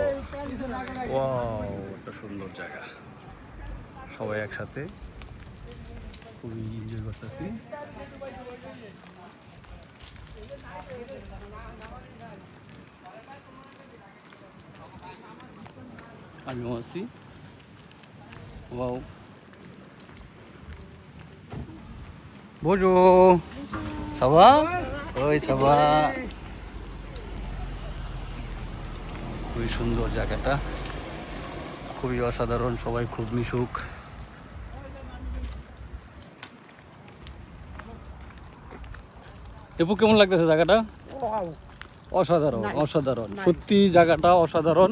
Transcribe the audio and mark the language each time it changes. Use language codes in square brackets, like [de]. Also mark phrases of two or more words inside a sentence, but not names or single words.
[bn] ওয়াও, একটা সুন্দর জায়গা, সবাই একসাথে খুবই এনজয় করতেছি। আমিও আছি। ওয়াও, [fr] bonjour, ça va? Oui, ça va. [bn] খুবই সুন্দর জায়গাটা, খুবই অসাধারণ, সবাই খুব মিশুক। এপু কেমন লাগতেছে জায়গাটা? অসাধারণ, অসাধারণ, সত্যি জায়গাটা অসাধারণ।